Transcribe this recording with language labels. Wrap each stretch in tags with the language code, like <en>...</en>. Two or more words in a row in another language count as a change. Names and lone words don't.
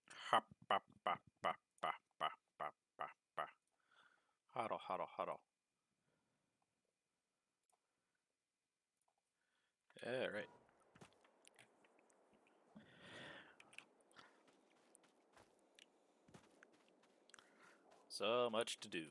<en>Ha, ba, ba, ba, ba, ba, ba, ba, ba. Huddle, huddle, huddle. Yeah, right. So much to do.</en>